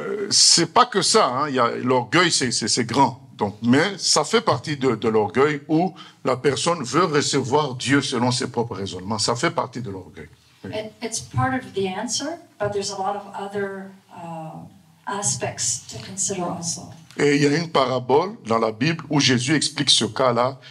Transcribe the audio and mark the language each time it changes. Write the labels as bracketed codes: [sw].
[fr] C'est pas que ça, hein. L'orgueil, c'est grand. Donc, mais ça fait partie de l'orgueil où la personne veut recevoir Dieu selon ses propres raisonnements. Ça fait partie de l'orgueil. Oui. [en] It's part of the answer, but there's a lot of other aspects to consider also. [fr] Et il y a une parabole dans la Bible où Jésus explique ce cas-là.